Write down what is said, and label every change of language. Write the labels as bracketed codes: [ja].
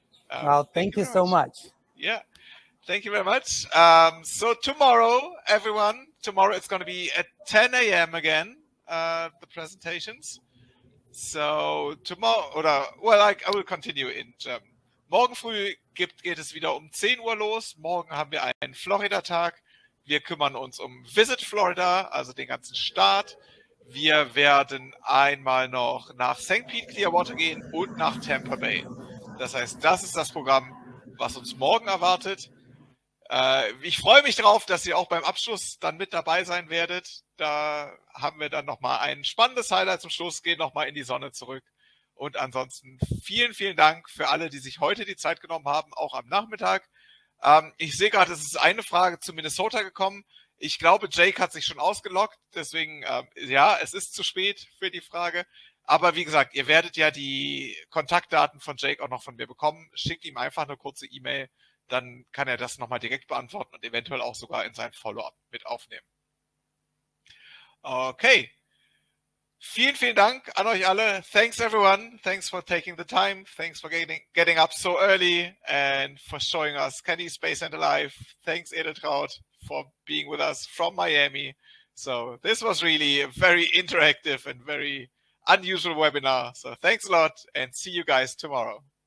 [en] Well, thank you so much. Yeah. Thank you very much. So tomorrow, everyone, it's going to be at 10 a.m. again, the presentations. So tomorrow, I will continue in German. [de] Morgen früh geht es wieder um 10 Uhr los. Morgen haben wir einen Florida-Tag. Wir kümmern uns um Visit Florida, also den ganzen Staat. Wir werden einmal noch nach St. Pete Clearwater gehen und nach Tampa Bay. Das heißt, das ist das Programm, was uns morgen erwartet. Ich freue mich darauf, dass ihr auch beim Abschluss dann mit dabei sein werdet. Da haben wir dann nochmal ein spannendes Highlight zum Schluss, gehen nochmal in die Sonne zurück. Und ansonsten vielen, vielen Dank für alle, die sich heute die Zeit genommen haben, auch am Nachmittag. Ich sehe gerade, es ist eine Frage zu Minnesota gekommen. Ich glaube, Jake hat sich schon ausgeloggt. Deswegen, ja, es ist zu spät für die Frage. Aber wie gesagt, ihr werdet ja die Kontaktdaten von Jake auch noch von mir bekommen. Schickt ihm einfach eine kurze E-Mail. Dann kann er das nochmal direkt beantworten und eventuell auch sogar in sein Follow-up mit aufnehmen. Okay. Vielen, vielen Dank an euch alle. [en] Thanks everyone. Thanks for taking the time. Thanks for getting up so early and for showing us Kennedy Space Center live. Thanks Edeltraud for being with us from Miami. So this was really a very interactive and very unusual webinar. So thanks a lot and see you guys tomorrow.